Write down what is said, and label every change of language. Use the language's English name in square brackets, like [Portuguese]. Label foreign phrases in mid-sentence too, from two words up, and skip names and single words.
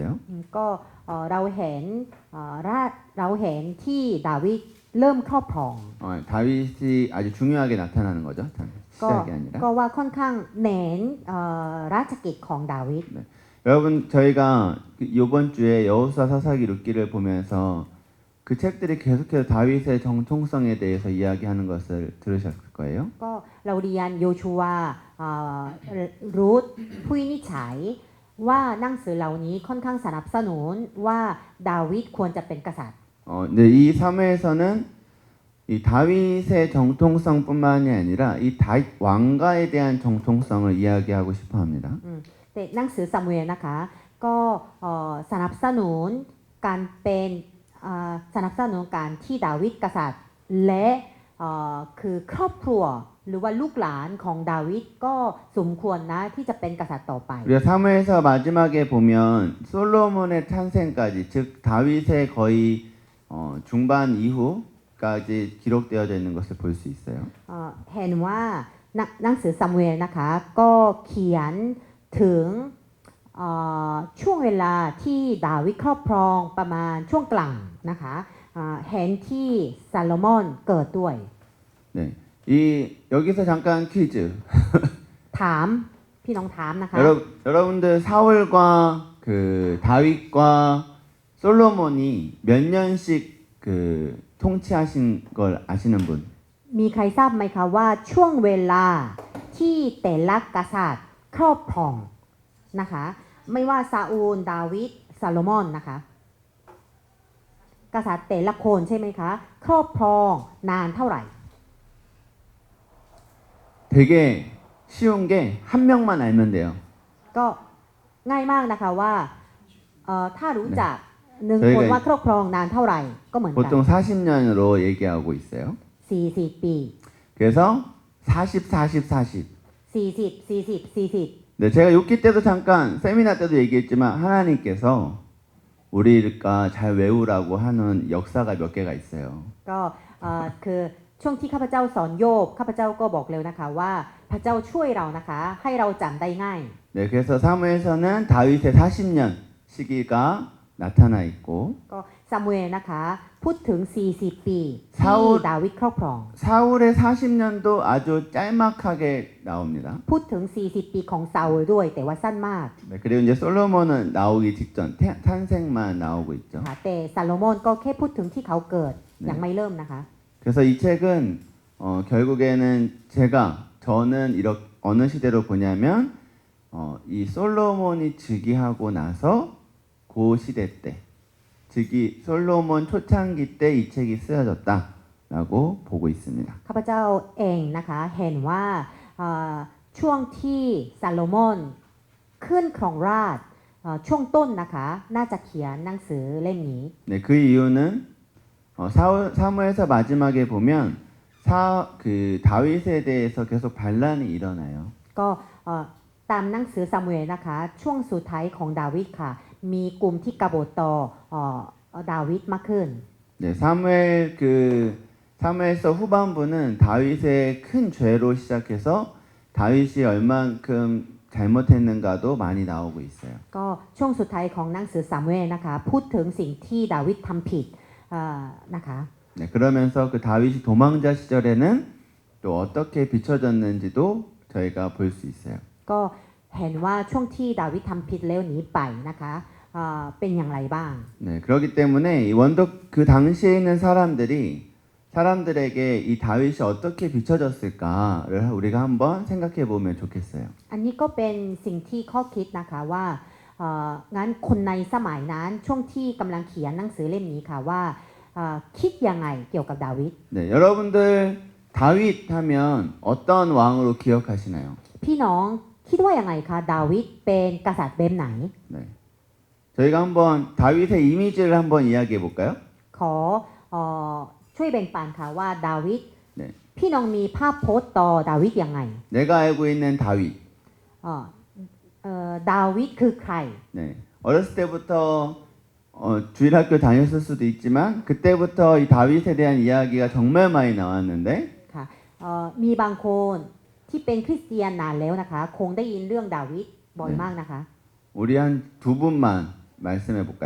[Thai] ก็เราเห็นเราเห็นที่ดาวิดเริ่มครอบครอง [Korean] 다윗이 아주 중요하게 나타나는 거죠. [Thai] ก็ [Korean] 시작이 아니라. [Thai] ก็ว่าค่อนข้างเน้นราชกิจของดาวิด [Korean] 여러분 저희가 이번 주에 여호수아 사사기 룻기를 보면서 그 책들이 계속해서 다윗의 정통성에 대해서 이야기하는 것을 들으셨을 거예요. [Thai] ก็เราเรียนโยชูวารูทผู้วินิจฉัยว่าหนังสือเหล่านี้ค่อนข้างสนับสนุนว่าดาวิดควรจะเป็นกษัตริย์ [Korean] 근데 이 3회에서는 이 다윗의 정통성뿐만이 아니라 이 다윗 왕가에 대한 정통성을 이야기하고 싶어합니다. [Thai] แต่หนังสือซามูเอลนะคะก็สนับสนุนการเป็นสนับสนุนการที่ดาวิดกษัตริย์และคือครอบครัวหรือว่าลูกหลานของดาวิดก็สมควรนะที่จะเป็นกษัตริย์ต่อไป [Korean] 우리가 3회에서 마지막에 보면 솔로몬의 탄생까지 즉 다윗의 거의 중반 이후까지 기록되어져 있는 것을 볼 수 있어요. [Thai] เห็นว่าหนังสือซามูเอลนะคะก็เขียนถึงช่วงเวลาที่ดาวิดครอบครองประมาณช่วงกลางนะคะเห็นที่ซาโลมอนเกิดด้วย [Korean] 네, 여기서 잠깐 퀴즈. [Thai] ถามพี่น้องถามนะคะ [Korean] 여러분들 사울과 그 다윗과 솔로몬이 몇 년씩 그 통치하신 걸 아시는 분? [Thai] มีใครทราบไหมคะว่าช่วงเวลาที่แต่ละกษัตริย์ครอบครองนะคะไม่ว่าซาอูลดาวิดซาโลมอนนะคะกษัตริย์แต่ละคนใช่ไหมคะครอบครองนานเท่าไหร่ [Korean] 되게 쉬운 게 한 명만 알면 돼요. [Thai] ก็ง่ายมากนะคะว่าถ้ารู้จักหนึ่งคนว่าครอบครองนานเท่าไหร่ก็เหมือนกัน [Korean] 보통 40년으로 얘기하고 있어요. [Thai] 40 ปี [Korean] 그래서 40, 40, 40. 40 네, 제가 욥기 때도 잠깐 세미나 때도 얘기했지만 하나님께서 우리가 잘 외우라고 하는 역사가 몇 개가 있어요. [Thai] ก็คือช่วงที่ข้าพเจ้าสอนโยบข้าพเจ้าก็บอกเลยนะคะว่าพระเจ้าช่วยเรานะคะให้เราจำได้ง่าย [Korean] 네, 그래서 사무에서는 다윗의 40년 시기가 나타나 있고 [Thai] ก็ซามูเอลนะคะพูดถึง40 ปี ซา ที่ อูล ดาวิดครอบครอง [Korean] 사울의 40년도 아주 짤막하게 나옵니다. [Thai] พูดถึง40 ปีของซาอูลด้วยแต่ว่าสั้นมาก [Korean] 네, 그리고 이제 솔로몬은 나오기 직전 탄생만 나오고 있죠. [Thai] ค่ะแต่ซาโลมอนก็แค่พูดถึงที่เขาเกิดยังไม่เริ่มนะคะ [Korean] 그래서 이 책은 결국에는 저는 이렇게 어느 시대로 보냐면 이 솔로몬이 즉위하고 나서 그 시대 때 즉위 솔로몬 초창기 때 이 책이 쓰여졌다라고 보고 있습니다. [Thai] ข้าพเจ้าเองนะคะเห็นว่าช่วงที่ซาโลมอนขึ้นครองราชย์ช่วงต้นนะคะน่าจะเขียนหนังสือเล่มนี้ [Korean] 네, 그 이유는 사무에서 마지막에 보면 그 다윗에 대해서 계속 반란이 일어나요. [Thai] ก็ตามหนังสือซามูเอลนะคะช่วงสุดท้ายของดาวิดค่ะมีกลุ่มที่กบฏต่อดาวิดมากขึ้น [Korean] 네, 사무엘서 후반부는 다윗의 큰 죄로 시작해서 다윗이 얼만큼 잘못했는가도 많이 나오고 있어요. [Thai] ก็ช่วงสุดท้ายของหนังสือซามูเอลนะคะพูดถึงสิ่งที่ดาวิดทำผิดนะคะ [Korean] 네, 네, 그러면서 그 다윗이 도망자 시절에는 또 어떻게 비춰졌는지도 저희가 볼 수 있어요. [Thai] ก็เห็นว่าช่วงที่ดาวิดทำผิดแล้วหนีไปนะคะเป็นอย่างไรบ้าง [Korean] 네, 그렇기 때문에 이 원덕 그 당시에 있는 사람들에게 이 다윗이 어떻게 비춰졌을까를 우리가 한번 생각해 보면 좋겠어요. [Thai] อันนี้ก็เป็นสิ่งที่ข้อคิดนะคะว่างั้นคนในสมัยนั้นช่วงที่กำลังเขียนหนังสือเล่มนี้ค่ะว่าคิดยังไงเกี่ยวกับดาวิด [Korean] 네, 여러분들 다윗 하면 어떤 왕으로 기억하시나요? [Thai] พี่น้องคิดว่ายังไงคะดาวิดเป็นกษัตริย์แบบไหน [Korean] 네, 저희가 한번 다윗의 이미지를 한번 이야기해 볼까요? [Thai] ขอช่วยแบ่งปันค่ะว่าดาวิด [Korean] 네, [Thai] พี่น้องมีภาพโพสต์ต่อดาวิดยังไง [Korean] 내가 알고 있는 다윗. [Thai] ดาวิดคือใคร [Korean] 네, 어렸을 때부터 주일학교 다녔을 수도 있지만 그때부터 이 다윗에 대한 이야기가 정말 많이 나왔는데 [Thai] ค่ะมีบางคนที่เป็นคริสเตียนนานแล้วนะคะคงได้ยินเรื่องดาวิดบ่อยมากนะคะ [Korean] 우리 한 두 분만 말씀해 볼까요?